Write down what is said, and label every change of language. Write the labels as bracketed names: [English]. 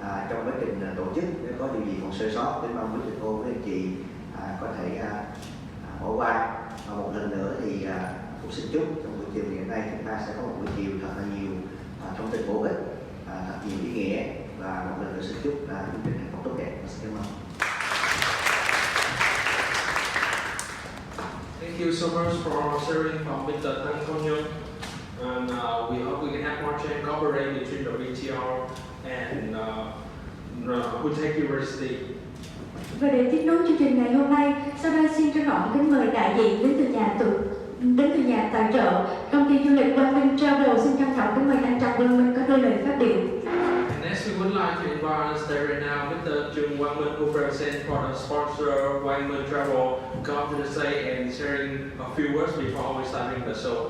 [Vietnamese] Trong quá trình tổ chức nếu có điều gì còn sơ sót đến mong quý thầy cô, quý anh chị có thể bỏ qua. Và một lần nữa thì cũng xin chúc trong buổi chiều ngày hôm nay chúng ta sẽ có một buổi chiều thật là nhiều thông tin bổ ích, thật nhiều ý nghĩa, và một lần nữa xin chúc chương trình thành công tốt đẹp. Xin cảm ơn. [English] Thank you so much for sharing from Mr. Tăng Công Nhân. And we hope we can have more chance cooperate between the VTR and Hutech University. [Vietnamese] Và để tiếp nối chương trình ngày hôm nay, sau đây xin trân trọng kính mời đại diện đến từ nhà tài trợ công ty du lịch Quang Minh Travel. Xin trân trọng kính mời anh Trần Văn Minh có đôi lời phát biểu. [English] And next we would like to invite us there right now Mr. Trường Quang Minh who present for the sponsor Quang Minh Travel come to the stage and sharing a few words before we starting the show.